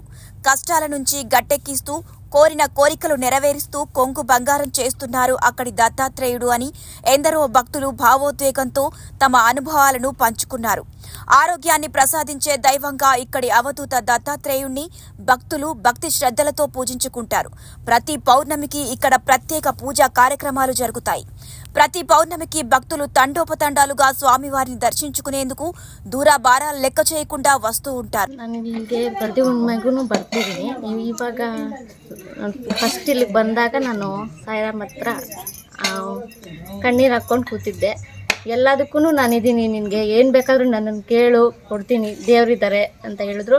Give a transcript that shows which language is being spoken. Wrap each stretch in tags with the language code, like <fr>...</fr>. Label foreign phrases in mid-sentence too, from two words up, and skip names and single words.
<te>కష్టాల నుంచి గట్టెక్కిస్తూ, కోరిన కోరికలు నెరవేరుస్తూ కొంగు బంగారం చేస్తున్నారు అక్కడి దత్తాత్రేయుడు అని ఎందరో భక్తులు భావోద్వేగంతో తమ అనుభవాలను పంచుకున్నారు. ఆరోగ్యాన్ని ప్రసాదించే దైవంగా ఇక్కడి అవధూత దత్తాత్రేయుణ్ణి భక్తులు భక్తి శ్రద్ధలతో పూజించుకుంటారు. ప్రతి పౌర్ణమికి ఇక్కడ ప్రత్యేక పూజా కార్యక్రమాలు జరుగుతాయి. ప్రతి పౌర్ణమికి భక్తులు తండోపతండాలుగా స్వామివారిని దర్శించుకునేందుకు</te> <kn>ದೂರ ಭಾರ ಲೆಕ್ಕ</kn> <te>చేయకుండా వస్తూ ఉంటారు.</te> <kn>ನನಗೆ ಪ್ರತಿ ಹುಣ್ಣಿಮೆಗೂ ಬರ್ತಿದ್ದೀನಿ. ಇವಾಗ ಫಸ್ಟ್ ಇಲ್ಲಿಗೆ ಬಂದಾಗ ನಾನು ಸಾಯಿರಾಮ್ ಹತ್ರ ಕಣ್ಣೀರು ಹಾಕ್ಕೊಂಡು ಕೂತಿದ್ದೆ. ಎಲ್ಲದಕ್ಕೂ ನಾನಿದ್ದೀನಿ, ನಿನಗೆ ಏನು ಬೇಕಾದರೂ ನನ್ನನ್ನು ಕೇಳು, ಕೊಡ್ತೀನಿ, ದೇವರಿದ್ದಾರೆ ಅಂತ ಹೇಳಿದ್ರು.</kn>